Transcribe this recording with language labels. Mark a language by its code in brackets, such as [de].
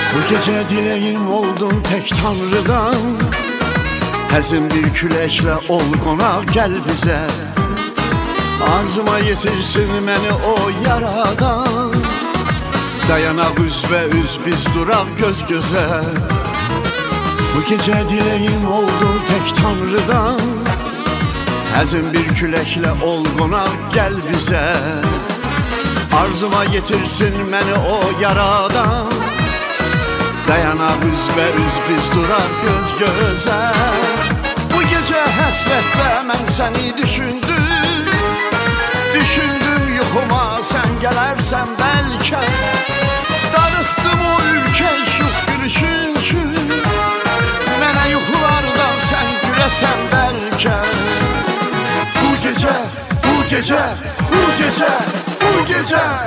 [tr] gece dileğim oldun tek Tanrı'dan. [az] Həzin bir küləklə ol qonaq gəl bizə. Arzuma yetirsin məni o yaradan. Dayanaq üzbəüz biz duraq göz gözə. [tr] Bu gece dileğim oldun tek Tanrı'dan. [az] Həzin bir küləklə ol qonaq gəl bizə. Arzuma yetirsin məni o yaradan. Dayanaq üzbəüz biz duraq göz gözə. [tr] Bu gece [az] həsrətlə mən səni düşündüm. Düşündüm yuxuma sən gələrsən bəlkə. Darıxdım o ürkək şux gülüşün üçün. Mənə yuxulardan sən güləsən bəlkə. [tr] Bu gece, bu gece, bu gece, bu gece.